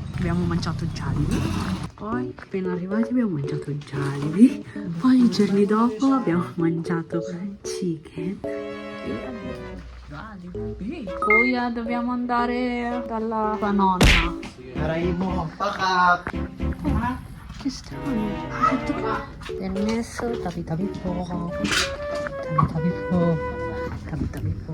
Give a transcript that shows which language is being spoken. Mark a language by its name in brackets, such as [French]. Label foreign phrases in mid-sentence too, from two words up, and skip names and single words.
[Italian] abbiamo mangiato Jollibee. Poi, appena arrivati, abbiamo mangiato Jollibee. Poi, i giorni dopo, abbiamo mangiato chicken. Jollibee. [Filipino] Kuya, [Italian] dobbiamo andare dalla tua nonna. [Filipino] Aray mo, pakak! [Italian] Che strano. Permesso, [Filipino] tabi-tabi po. Tabi-tabi po. Tabi-tabi po.